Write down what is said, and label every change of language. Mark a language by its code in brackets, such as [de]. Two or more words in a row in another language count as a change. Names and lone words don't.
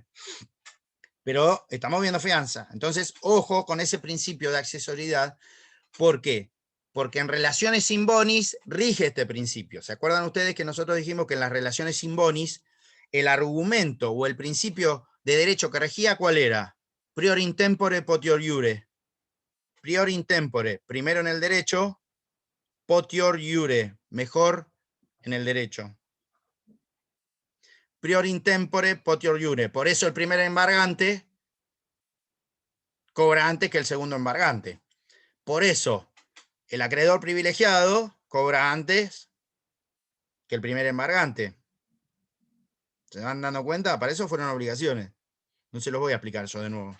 [es] Pero estamos viendo fianza. Entonces, ojo con ese principio de accesoriedad. ¿Por qué? Porque en relaciones sin bonis rige este principio. ¿Se acuerdan ustedes que nosotros dijimos que en las relaciones sin bonis el argumento o el principio de derecho que regía, ¿cuál era? [la] Prior in tempore, potior iure. Prior in tempore, [es] primero en el derecho, [la] potior iure, [es] mejor en el derecho. [la] Prior in tempore, potior iure. [es] Por eso el primer embargante cobra antes que el segundo embargante. Por eso el acreedor privilegiado cobra antes que el primer embargante. ¿Se van dando cuenta? Para eso fueron obligaciones. No se los voy a explicar yo de nuevo.